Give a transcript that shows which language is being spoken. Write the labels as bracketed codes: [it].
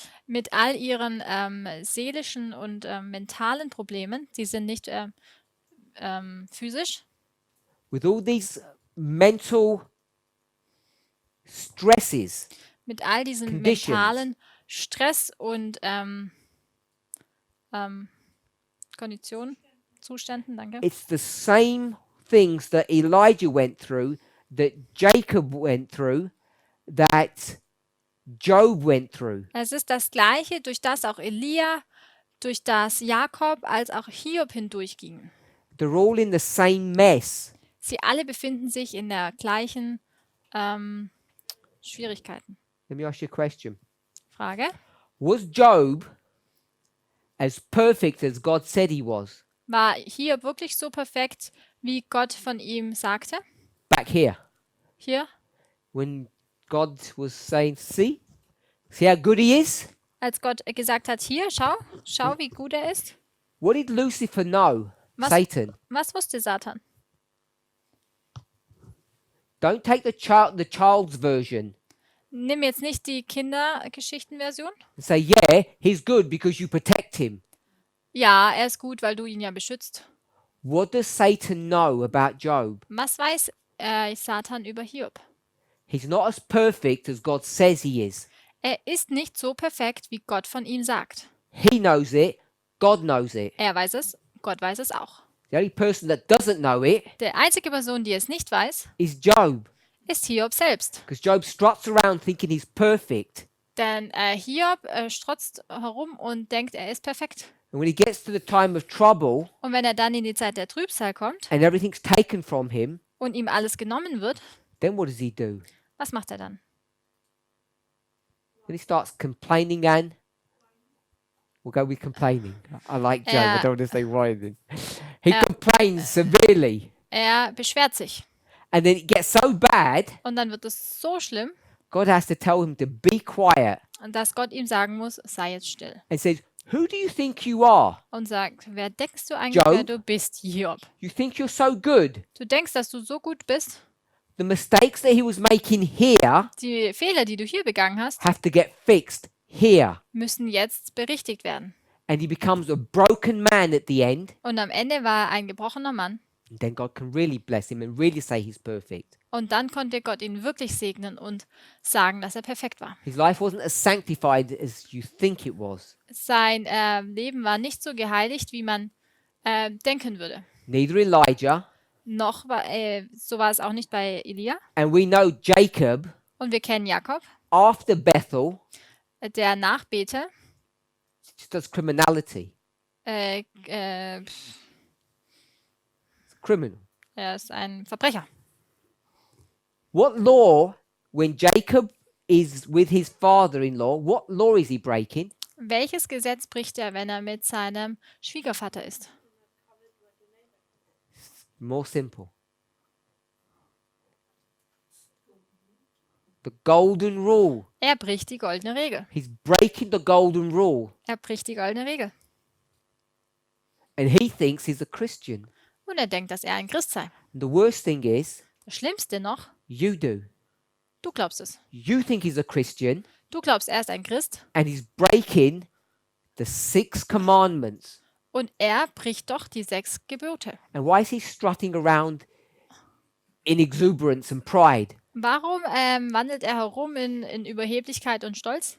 [de] mit all ihren seelischen und mentalen Problemen, die sind nicht physisch, [en] with all these mental stresses, [de] mit all diesen [en] Conditions. [de] mentalen Stress und Konditionen, Zuständen, danke. [en] it's the same things that Elijah went through, that Jacob went through, that Job went through. [de] Es ist das Gleiche, durch das auch Elia, durch das Jakob als auch Hiob hindurchgingen. [en] They're all in the same mess. [de] Sie alle befinden sich in der gleichen Schwierigkeiten. [en] Let me ask you a question. [de] Frage: [en] Was Job as perfect as God said he was [de] War Hiob wirklich so perfekt, wie Gott von ihm sagte? [en] back here [de] Hier, [en] when God was saying, see how good he is? [de] als Gott gesagt hat, hier, schau, wie gut er ist. [en] What did Lucifer know? [de] Was- [en] Satan. [de] Was wusste Satan? [en] Don't take the child's version [de] Nimm jetzt nicht die Kindergeschichtenversion. [en] and say, yeah, he's good because you protect him. [de] Ja, er ist gut, weil du ihn ja beschützt. [en] What does Satan know about Job? [de] Was weiß Satan über Hiob? [en] He's not as perfect as God says he is. [de] Er ist nicht so perfekt, wie Gott von ihm sagt. [en] He knows it. God knows it. [de] Er weiß es, Gott weiß es auch. [en] The only person that doesn't know it [de] Der einzige Person, die es nicht weiß, [en] is Job. [de] ist Hiob selbst. [en] Because Job struts around thinking he's perfect. [de] Denn Hiob strotzt herum und denkt, er ist perfekt. [en] And when he gets to the time of trouble [de] Und wenn er dann in die Zeit der Trübsal kommt [en] and everything's taken from him, [de] und ihm alles genommen wird, [en] then what does he do? [de] was macht er dann? [en] Then he starts complaining and we'll go with complaining. I like Job. I don't want to say whining. He complains severely. [de] Er beschwert sich. [en] And then it gets so bad, [de] Und dann wird es so schlimm, [en] God has to tell him to be quiet [de] dass Gott ihm sagen muss, sei jetzt still. [en] and says, who do you think you are? [de] Und sagt, wer denkst du eigentlich, [en] Job? [de] wer du bist, Hiob? [en] You think you're so good? [de] Du denkst, dass du so gut bist? [en] The mistakes that he was making here [de] Die Fehler, die du hier begangen hast, [en] have to get fixed here. [de] müssen jetzt berichtigt werden. [en] And he becomes a broken man at the end. [de] Und am Ende war er ein gebrochener Mann. [en] And then God can really bless him and really say he's perfect. [de] Und dann konnte Gott ihn wirklich segnen und sagen, dass er perfekt war. [en] His life wasn't as sanctified as you think it was. [de] Sein Leben war nicht so geheiligt, wie man denken würde. [en] Neither Elijah. [de] Noch war, so war es auch nicht bei Elia. [en] And we know Jacob, [de] Und wir kennen Jakob, [en] after Bethel, [de] der nach Bethel [en] just does criminality. [de] er [en] Criminal. [de] ist ein Verbrecher. [en] What law, when Jacob is with his father-in-law, what law is he breaking? [de] Welches Gesetz bricht er, wenn er mit seinem Schwiegervater ist? [en] More simple. The golden rule. [de] Er bricht die goldene Regel. [en] He's breaking the golden rule. [de] Er bricht die goldene Regel. [en] And he thinks he's a Christian. [de] Und er denkt, dass er ein Christ sei. [en] And the worst thing is, [de] Das Schlimmste noch, [en] you do. [de] du glaubst es. [en] You think he's a Christian, [de] Du glaubst, er ist ein Christ [en] and he's breaking the 6 commandments. [de] und er bricht doch die 6 Gebote. [en] And why is he strutting around in exuberance and pride? [de] Warum wandelt er herum in Überheblichkeit und Stolz?